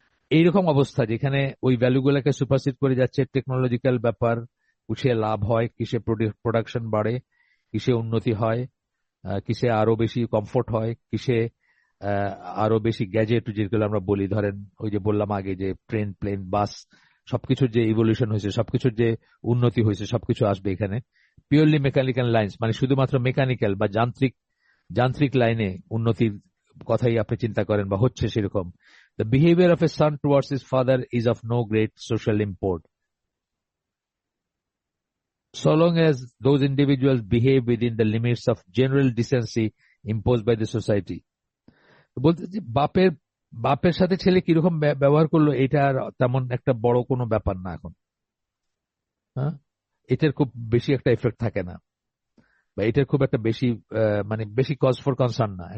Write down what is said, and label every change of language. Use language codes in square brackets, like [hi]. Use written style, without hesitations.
[bn] এইরকম অবস্থা যেখানে ওই ভ্যালুগুলোকে সুপারসিড করে যাচ্ছে টেকনোলজিক্যাল ব্যাপার, কিসে লাভ হয়, কিসে প্রোডাকশন বাড়ে, কিসে উন্নতি হয়, কিসে আরো বেশি কমফোর্ট হয়, কিসে আরো বেশি গ্যাজেট যেগুলো আমরা বলি, ধরেন ওই যে বললাম আগে যে ট্রেন, প্লেন, বাস, সবকিছুর যে ইভলিউশন হয়েছে, সবকিছুর যে উন্নতি হয়েছে, সবকিছু আসবে এখানে [en] purely mechanical lines, [bn] মানে শুধুমাত্র মেকানিক্যাল বা যান্ত্রিক লাইনে উন্নতির কথাই আপনি চিন্তা করেন বা হচ্ছে সেরকম। [en] The behavior of a son towards his father is of no great social import, so long as those individuals behave within the limits of general decency imposed by the society. [bn] বলতে যে বাপের সাথে ছেলে কিরকম ব্যবহার করলো, এটা আর তেমন একটা বড় কোনো ব্যাপার না এখন। হ্যাঁ, এটার খুব বেশি একটা এফেক্ট থাকে না, বা এটার খুব একটা বেশি মানে বেশি [en] cause for concern [bn] না।